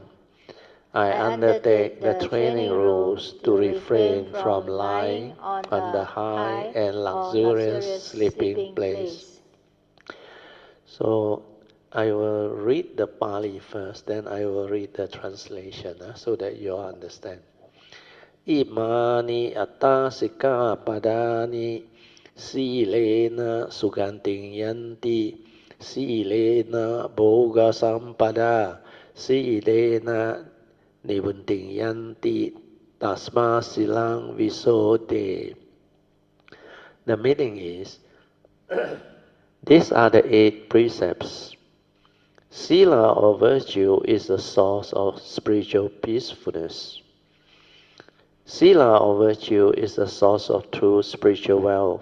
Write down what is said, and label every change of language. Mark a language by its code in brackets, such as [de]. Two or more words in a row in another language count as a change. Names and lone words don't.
[en] I undertake the training rules to refrain from lying on the high and luxurious sleeping place. So I will read the Pali first, then I will read the translation so that you understand. [pi] Imani attasika padani silena suganting yanti silena bhoga sampada silena nibunting yanti tasma silang visode. [en] The meaning is, these are the 8 precepts. Sila or virtue is the source of spiritual peacefulness. Sila or virtue is the source of true spiritual wealth.